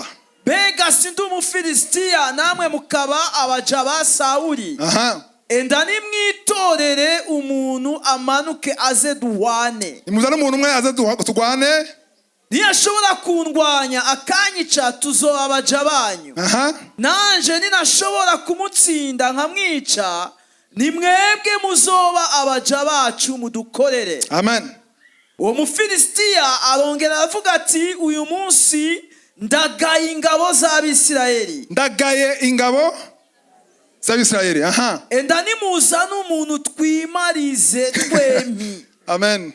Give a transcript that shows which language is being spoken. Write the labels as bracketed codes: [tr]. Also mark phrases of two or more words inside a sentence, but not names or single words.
[rn] bega sindi umufilistiya namwe mukaba abaja ba Sauli enda nimwitorere umuntu amanuke aze duhwane. Nimuzane umuntu umwe aze turwane. Ntiyashobora kundwanya akanyica tuzoba abaja banyu. Nanje ninashobora kumutsinda nkamwica, nimwebwe muzoba abaja bacu mudukorere. Amen. Uwo Mufilisitiya arongera avuga ati uyu munsi ndagaye ingabo z'Abisirayeli. Ndagaye ingabo z'Abisirayeli. Enda nimuzane umuntu twimarize twempi. Amen.